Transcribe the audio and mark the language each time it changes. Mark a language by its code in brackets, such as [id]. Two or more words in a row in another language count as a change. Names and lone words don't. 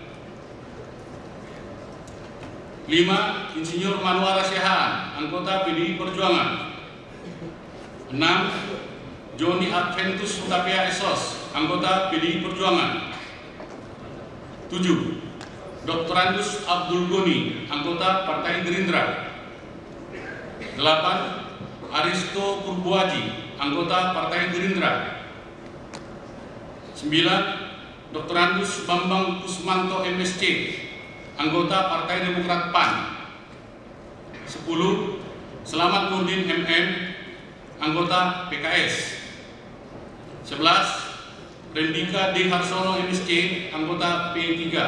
[id] 5. Insinyur Manwara Sehan, anggota PDI Perjuangan. 6. Joni Adventus Hutapea Esos, anggota PDI Perjuangan. 7. Dr. Andus Abdul Goni, anggota Partai Gerindra. 8. Aristo Purbuaji, anggota Partai Gerindra. 9. Dr. Andus Bambang Kusmanto MSC, anggota Partai Demokrat PAN. 10. Selamat Nurdin MM, anggota PKS. 11. Rendika D. Harsono MSC, anggota P3.